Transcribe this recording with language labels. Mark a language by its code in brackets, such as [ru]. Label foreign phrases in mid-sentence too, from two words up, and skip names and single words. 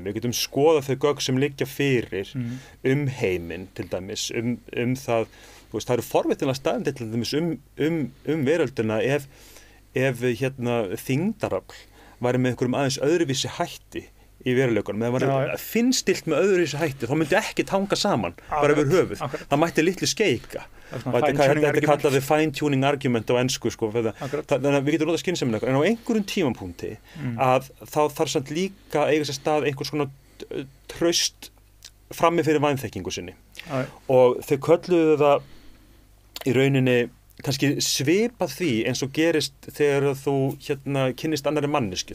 [is] Við getum skoðað þau gögn sem liggja fyrir heiminn, til dæmis, það, þú veist, það eru forvitnilega staðandi til dæmis veröldina ef þyngdarafl væri með einhverjum aðeins öðruvísi hætti í veruleikunum, eða var finnstilt með öðruvísi hætti, þá myndi ekki tanga saman bara yfir höfuð. Það mætti litlu skeika. Þetta er kallað [en] fine-tuning argument [is] á ensku, sko. Þannig að við getum notað skynsemina, en á einhverjum tímapunkti að þá þarf samt líka að eiga sér stað einhvers konar traust frammi fyrir vanþekkingu sinni. Og þau kölluðu það í rauninni kannski svipað því eins og gerist þegar þú kynnist annarri mannesku.